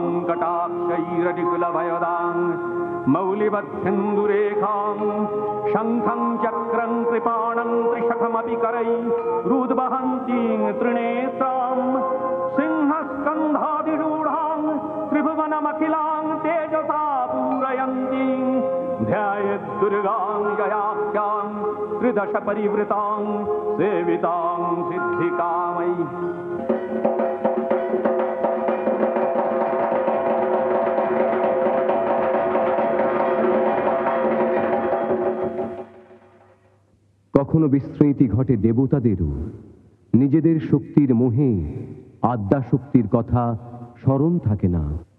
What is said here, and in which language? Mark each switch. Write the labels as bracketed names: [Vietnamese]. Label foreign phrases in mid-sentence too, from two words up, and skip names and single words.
[Sanskrit] कटाक्षैरटिकुलभयदां मौलिबद्धेन्दुरेखां शङ्खं चक्रं कृपाणं त्रिशखमपि करैरुद्वहन्तीं त्रिनेत्रां सिंहस्कन्धाधिरूढां त्रिभुवनमखिलां तेजसा पूरयन्तीं ध्यायेद्दुर्गां जयाख्यां त्रिदश परिवृतां सेवितां सिद्धिकामयि [Bangla] কখনো বিস্মৃতি ঘটে দেবতাদেরও, নিজেদের শক্তির মোহে আদ্যা শক্তির কথা স্মরণ থাকে না।